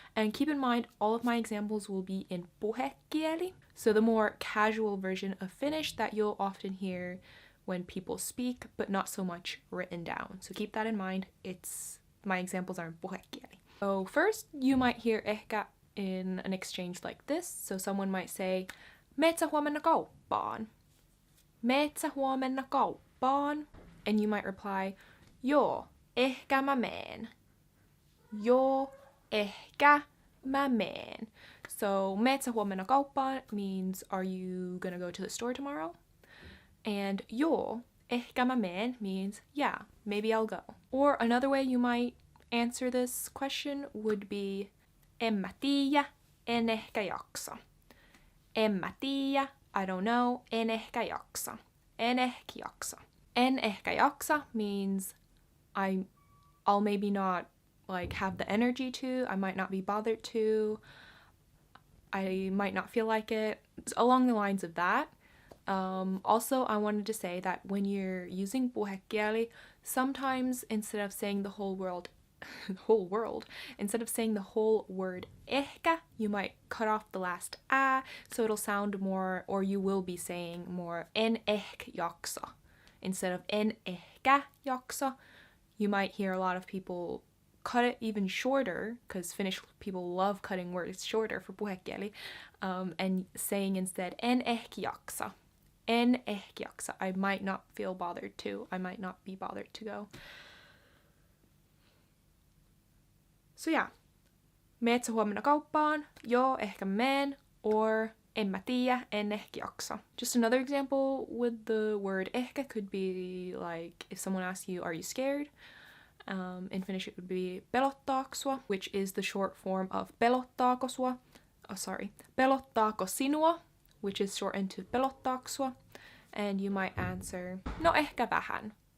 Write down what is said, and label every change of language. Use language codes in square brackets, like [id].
[en] And keep in mind, all of my examples will be in puhekieli, so the more casual version of Finnish that you'll often hear when people speak, but not so much written down. So keep that in mind. My examples are in puhekieli. So first, you might hear ehkä in an exchange like this. So someone might say, [fi] "Meet sä huomenna kauppaan?" "Meet sä huomenna kauppaan?" [en] And you might reply, [fi] "Joo, ehkä mä meen." "Joo, ehkä mä meen." [en] So, [fi] meet sä huomenna kauppaan [en] means, are you gonna go to the store tomorrow? And [fi] joo, ehkä mä meen [en] means, yeah, maybe I'll go. Or another way you might answer this question would be, [fi] en mä tiiä, en ehkä jaksa. En mä tiiä, [en] I don't know, [fi] en ehkä jaksa. En ehkä jaksa. En ehkä jaksa [en] means, I'll maybe not have the energy to, I might not be bothered to, I might not feel like it, along the lines of that. Also, I wanted to say that when you're using puhekieli, sometimes instead of saying the whole word, instead of saying the whole word ehkä, you might cut off the last a, so it'll sound more, or you will be saying more, [fi] en ehkä jaksa. [en] Instead of [fi] en ehkä jaksa, [en] you might hear a lot of people cut it even shorter, because Finnish people love cutting words shorter for puhekieli, and saying instead en ehkä jaksa. [fi] En ehkä jaksa. [en] I might not feel bothered to. I might not be bothered to go. So yeah. [fi] Meet sä huomenna kauppaan? Joo, ehkä meen. Or en mä tiiä, en ehkä jaksa. [en] Just another example with the word ehkä could be like if someone asks you, are you scared? In Finnish it would be [fi] pelottaako sua, [en] which is the short form of pelottaako sua. [fi] Pelottaako sinua, [en] which is shortened to [fi] pelottaako sua. [en] And you might answer, [fi] no ehkä vähän.